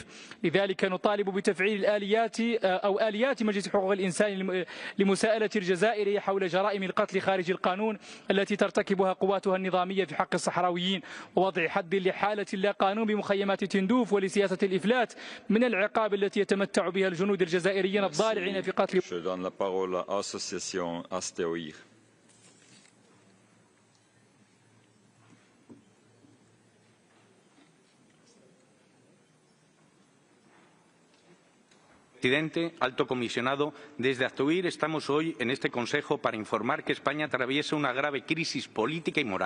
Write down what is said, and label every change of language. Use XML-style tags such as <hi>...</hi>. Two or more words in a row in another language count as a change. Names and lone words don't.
<ar>لذلك نطالب بتفعيل آليات مجلس حقوق الإنسان لمساءلة الجزائر حول جرائم القتل خارج القانون التي ترتكبها قواتها النظامية في حق الصحراويين، ووضع حد لحالة لا قانون بمخيمات تندوف ولسياسة الإفلات من العقاب التي يتمتع بها الجنود الجزائريين الضالعين في قتل.</ar> <es>Presidente, alto comisionado, desde Actoir estamos hoy en este Consejo para informar que España atraviesa una grave crisis política y moral.</es>